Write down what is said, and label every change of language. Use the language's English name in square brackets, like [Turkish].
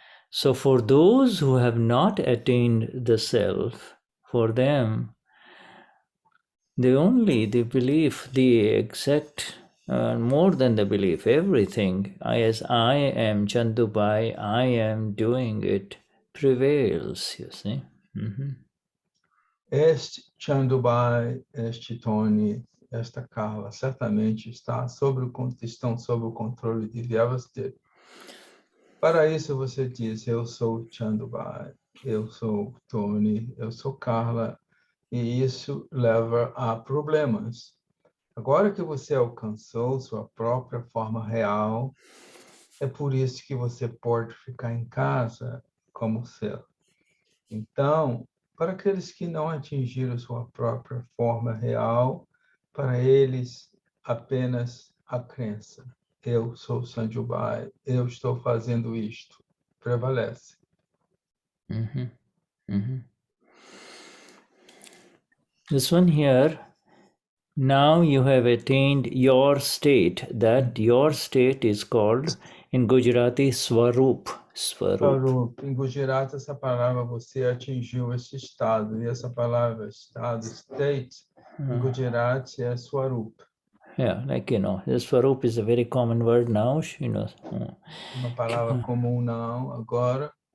[English] So for those who have not attained the self, for them, the belief, the exact, more than the belief, everything, as I am Chandubai, I am doing it, prevails, you see. [Portuguese] Este Chandubai, este Tony, esta Carla, certamente estão sob o controle de Vyavasthit. Para isso você diz, eu sou Chandubai, eu sou Tony, eu sou Carla, e isso leva a problemas. Agora que você alcançou sua própria forma real, é por isso que você pode ficar em casa como ser. Então, para aqueles que não atingiram sua própria forma real, para eles apenas a crença. Eu sou Sanjubai, eu estou fazendo isto. Prevalece. Mm-hmm. Mm-hmm. [English] This one here, now you have attained your state. That your state is called in Gujarati Swarup. Swarup. [Portuguese] Em Gujarati, essa palavra você atingiu esse estado. E essa palavra estado, state, em Gujarati é Swarup. [English] Yeah, like, the Swarup is a very common word now, [Portuguese] Uma palavra comum não, agora.